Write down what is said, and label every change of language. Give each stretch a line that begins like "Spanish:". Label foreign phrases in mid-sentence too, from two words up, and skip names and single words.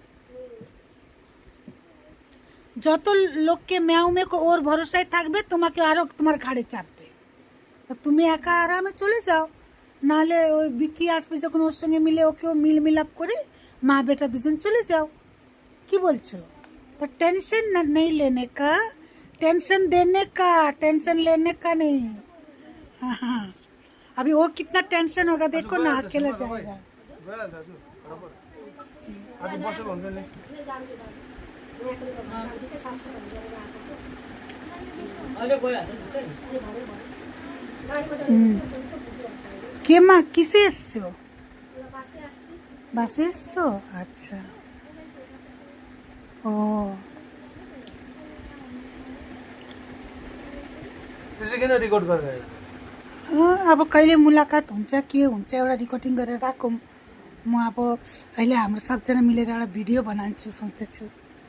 Bangla: যত লোককে ম্যাও মেকো ওর ভরসায় থাকবে, তোমাকে আরো তোমার ঘাড়ে চাপবে। তা তুমি একা আরামে চলে যাও, নাহলে ওই বিকি আসবে যখন ওর সঙ্গে মিলে ওকেও মিলাপ করে মা বেটা দুজন চলে যাও। কি বলছো?
Hindi: तो टेंशन नहीं लेने का, टेंशन देने का, टेंशन लेने का नहीं। हाँ हाँ, अभी वो कितना टेंशन होगा देखो ना, अकेला जाएगा।
Nepali: आज बसेर हुन्छ नि जान्छु दादा, यहाँको जान्छु के साफसफाइ गरेर आएको थियो। अहिले गइहाल्छ नि त। अनि भरे गाडीमा जानु त पुगिहाल्छ अहिले।
Bangla: কে মা কিসে এসছো?
Nepali: एउटा बासै আসছি।
Bangla: বাসে এসছো? আচ্ছা ও
Nepali: त्यसै किन रेकर्ड गरेर अब कहिले मुलाकात हुन्छ के हुन्छ एउटा रेकर्डिङ गरेर राखौँ। म अब अहिले हाम्रो सबजना मिलेर एउटा भिडियो बनाउँछु सोच्दैछु।